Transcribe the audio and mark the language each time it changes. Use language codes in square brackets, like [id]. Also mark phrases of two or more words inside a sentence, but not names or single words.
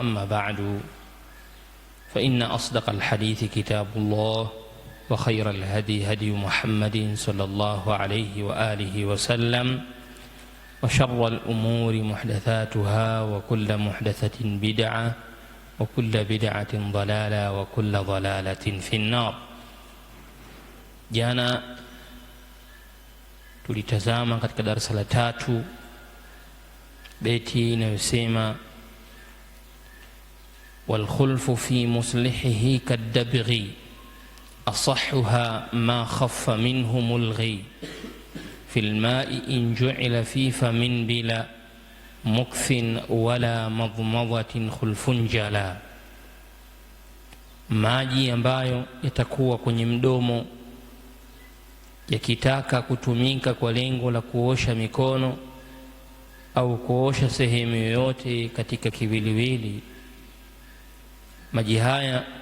[ar] أما بعد، فإن أصدق الحديث كتاب الله، وخير الهدي هدي محمد صلى الله عليه وآله وسلم، وشر الأمور محدثاتها، وكل محدثة بدعة، وكل بدعة ضلالة، وكل ضلالة في النار. [sw] Jana tulitazama katika darasa la 3 beti inayosema [ar] والخلف في مصلحه كالدبغ أصحها ما خف منه ملغي في الماء إن جعل في فم بلا مكث ولا مضمضة خلف جلا. [sw] Maji ambayo yatakuwa kwenye mdomo yakitaka kutumika kwa lengo la kuosha mikono au kuosha sehemu yoyote katika kiwiliwili, maji haya